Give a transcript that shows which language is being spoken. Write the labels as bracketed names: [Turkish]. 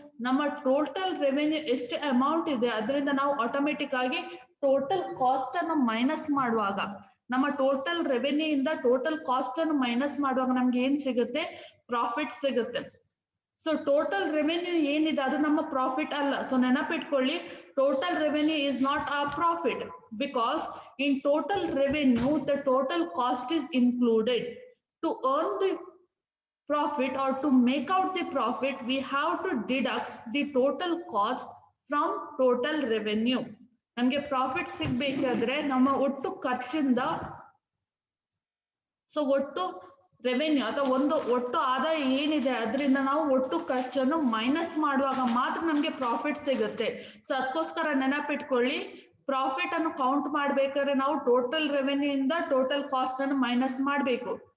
[Kannada] ನಮ್ಮ total revenue ಎಷ್ಟು amount ಇದೆ ಅದರಿಂದ ನಾವು ಆಟೋಮೆಟಿಕ್ ಆಗಿ ಟೋಟಲ್ ಕಾಸ್ಟ್ ಅನ್ನು ಮೈನಸ್ ಮಾಡುವಾಗ, ನಮ್ಮ ಟೋಟಲ್ ರೆವೆನ್ಯೂ ಇಂದ ಟೋಟಲ್ ಕಾಸ್ಟ್ ಅನ್ನು ಮೈನಸ್ ಮಾಡುವಾಗ ನಮ್ಗೆ ಏನ್ ಸಿಗುತ್ತೆ? ಪ್ರಾಫಿಟ್ ಸಿಗುತ್ತೆ. ಸೊ [English] Total revenue ಏನಿದೆ ಅದು ನಮ್ಮ ಪ್ರಾಫಿಟ್ ಅಲ್ಲ. ಸೊ ನೆನಪಿಟ್ಕೊಳ್ಳಿ, total revenue is not a profit, because in total revenue the total cost is included. To earn the profit or to make out the profit, we have to deduct the total cost from total revenue. [Kannada] ನಮ್ಗೆ profit ಸಿಗ್ಬೇಕಾದ್ರೆ ನಮ್ಮ ಒಟ್ಟು ಖರ್ಚಿಂದ, so ಒಟ್ಟು revenue ಅಥವಾ ಒಟ್ಟು ಆದಾಯ ಏನಿದೆ ಅದರಿಂದ ನಾವು ಒಟ್ಟು ಖರ್ಚನ್ನು ಮೈನಸ್ ಮಾಡುವಾಗ ಮಾತ್ರ ನಮ್ಗೆ ಪ್ರಾಫಿಟ್ ಸಿಗುತ್ತೆ. ಸೊ ಅದಕ್ಕೋಸ್ಕರ ನೆನಪಿಟ್ಕೊಳ್ಳಿ, ಪ್ರಾಫಿಟ್ ಅನ್ನು ಕೌಂಟ್ ಮಾಡ್ಬೇಕಾದ್ರೆ ನಾವು ಟೋಟಲ್ ರೆವೆನ್ಯೂ ಇಂದ ಟೋಟಲ್ ಕಾಸ್ಟ್ ಅನ್ನು ಮೈನಸ್ ಮಾಡಬೇಕು.